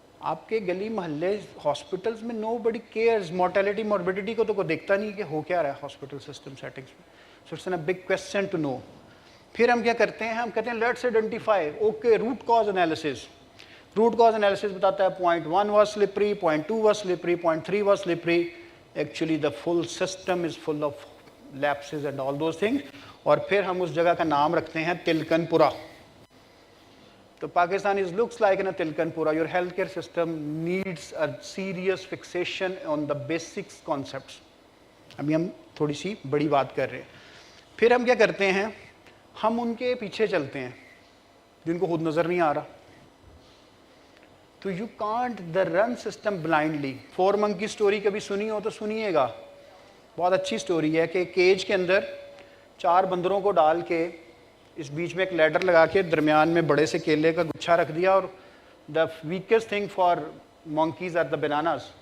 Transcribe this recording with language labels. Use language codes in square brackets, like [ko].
[ur] آپ کے گلی محلے ہاسپٹلس میں [en] nobody cares, [ur] مورٹیلٹی موربیڈیٹی کو تو کوئی دیکھتا نہیں کہ ہو کیا رہا ہے ہاسپٹل سسٹم سیٹنگس میں. [en] So it's an big question to know. [ur] پھر ہم کیا کرتے ہیں, ہم کہتے ہیں [en] Let's identify, okay root cause analysis. Root cause analysis [ur] بتاتا ہے [en] Point 1 was slippery, point 2 was slippery, point 3 was slippery. Actually the full system is full of lapses and all those things. [ur] اور پھر ہم اس جگہ کا نام رکھتے ہیں تلکن پورہ. [en] تو Pakistan is looks like in a تلکن پورہ. Your healthcare system needs a serious fixation on the basics concepts. [ur] ابھی ہم تھوڑی سی بڑی بات کر رہے ہیں. پھر ہم کیا کرتے ہیں, ہم ان کے پیچھے چلتے ہیں جن کو خود نظر نہیں آ رہا. [en] تو you can't the run system blindly. [ur] 4 monkey story کبھی سنی ہو تو سنیے گا, بہت اچھی اسٹوری ہے کہ کیج کے اندر 4 بندروں کو ڈال کے اس بیچ میں ایک لیڈر لگا کے درمیان میں بڑے سے کیلے کا گچھا رکھ دیا, اور [en] The next thing for monkeys are the bananas.